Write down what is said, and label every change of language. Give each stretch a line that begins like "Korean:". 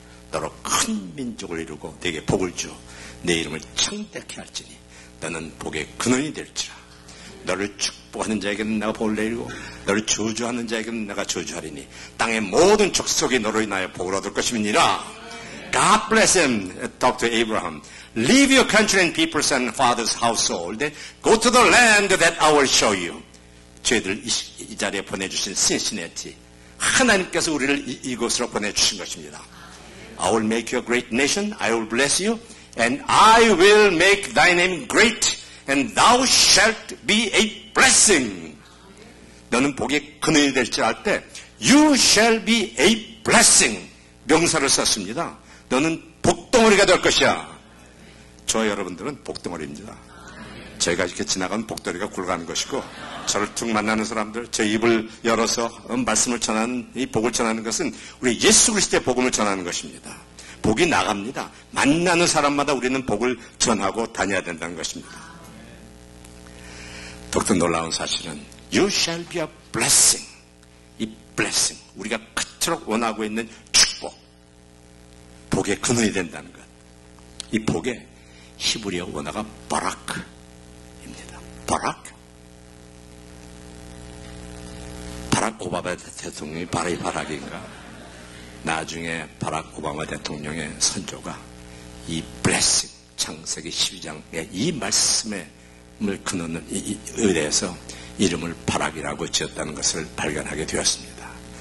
Korean: 너로 큰 민족을 이루고 네게 복을 주어 내 이름을 창대케 할지니 너는 복의 근원이 될지라. 너를 축복하는 자에게는 내가 복을 내리고 너를 저주하는 자에게는 내가 저주하리니 땅의 모든 족속이 너로 인하여 복을 얻을 것임이니라.
English: God bless him, talk to Abraham. Leave your country and peoples and father's household and go to the land that I will show you.
Korean: 저희들 이 자리에 보내주신 신시내티 하나님께서 우리를 이곳으로 보내주신 것입니다.
English: I will make you a great nation. I will bless you. And I will make thy name great. And thou shalt be a blessing.
Korean: 너는 복의 근원이 될지 알 때
English: You shall be a blessing.
Korean: 명사를 썼습니다. 너는 복덩어리가 될 것이야. 저 여러분들은 복덩어리입니다. 제가 이렇게 지나가면 복덩어리가 굴러가는 것이고 저를 툭 만나는 사람들, 제 입을 열어서 말씀을 전하는, 이 복을 전하는 것은 우리 예수 그리스도의 복음을 전하는 것입니다. 복이 나갑니다. 만나는 사람마다 우리는 복을 전하고 다녀야 된다는 것입니다. 더욱더 놀라운 사실은
English: You shall be a blessing.
Korean: 이 blessing, 우리가 그토록 원하고 있는 축복, 복의 근원이 된다는 것. 이 복의 히브리어 원어가 바라크입니다. 바라크. 바락 오바마 대통령이 바락인가? 나중에 바락 오바마 대통령의 선조가 이 blessing, 창세기 12장의 이 말씀의 근원을 의뢰해서 이름을 바락이라고 지었다는 것을 발견하게 되었습니다.